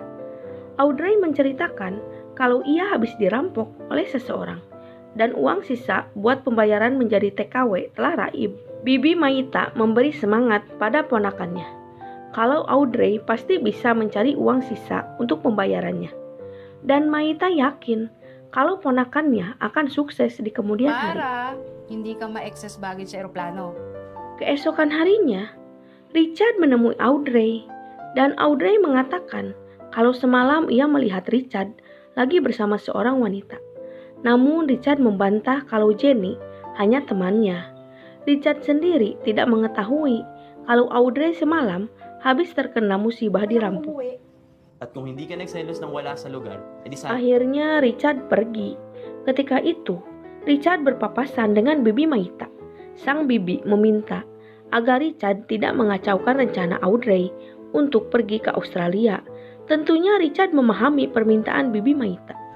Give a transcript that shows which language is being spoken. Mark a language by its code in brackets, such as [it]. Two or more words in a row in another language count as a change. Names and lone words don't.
[id] Audrey menceritakan kalau ia habis dirampok oleh seseorang dan uang sisa buat pembayaran menjadi TKW telah raib. Bibi Maita memberi semangat pada ponakannya kalau Audrey pasti bisa mencari uang sisa untuk pembayarannya. Dan Maita yakin kalau ponakannya akan sukses di kemudian hari. [tl] Para hindi ka ma- [en] excess baggage [tl] sa eroplano. [id] Keesokan harinya, Richard menemui Audrey dan Audrey mengatakan kalau semalam ia melihat Richard lagi bersama seorang wanita. Namun Richard membantah kalau Jenny hanya temannya. Richard sendiri tidak mengetahui kalau Audrey semalam habis terkena musibah dirampok. [tl] At kung hindi ka nagselos ng wala sa lugar, edi sa... [id] Akhirnya Richard pergi. Ketika itu, Richard berpapasan dengan Bibi Maita. Sang bibi meminta agar Richard tidak mengacaukan rencana Audrey untuk pergi ke Australia. Tentunya Richard memahami permintaan Bibi Maita.